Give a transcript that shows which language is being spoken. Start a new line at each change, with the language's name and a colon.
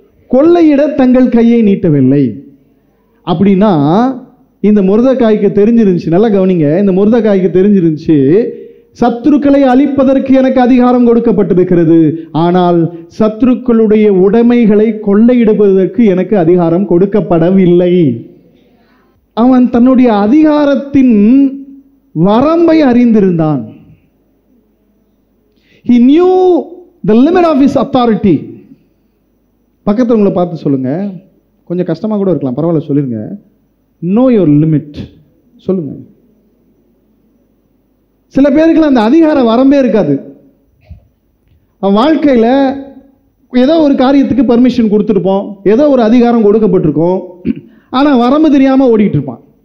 Tamil: கொள்ளையிட தங்கள் கையை நீட்டவில்லை. அப்படின்னா இந்த மொர்தெகாய்க்கு தெரிஞ்சிருந்துச்சு, நல்லா கவனிங்க, இந்த மொர்தெகாய்க்கு தெரிஞ்சிருந்துச்சு, சத்துருக்களை அழிப்பதற்கு எனக்கு அதிகாரம் கொடுக்கப்பட்டிருக்கிறது, ஆனால் சத்துருக்களுடைய உடைமைகளை கொள்ளையிடுவதற்கு எனக்கு அதிகாரம் கொடுக்கப்படவில்லை. அவன் தன்னுடைய அதிகாரத்தின் வரம்பை அறிந்திருந்தான்.
English: He knew the limit of his authority.
Tamil: பக்கத்துல உங்களை பார்த்து சொல்லுங்க, கொஞ்சம் கஷ்டமா கூட இருக்கலாம், பரவாயில்ல சொல்லுங்க,
English: know your limit
Tamil: சொல்லுங்க. சில பேருக்கு அந்த அதிகார வரம்பே இருக்காது. அவன் வாழ்க்கையில ஏதோ ஒரு காரியத்துக்கு பர்மிஷன் கொடுத்துருப்போம், ஏதோ ஒரு அதிகாரம் கொடுக்கப்பட்டிருக்கும், ஆனா வரம்பு தெரியாம ஓடிட்டு இருப்பான்.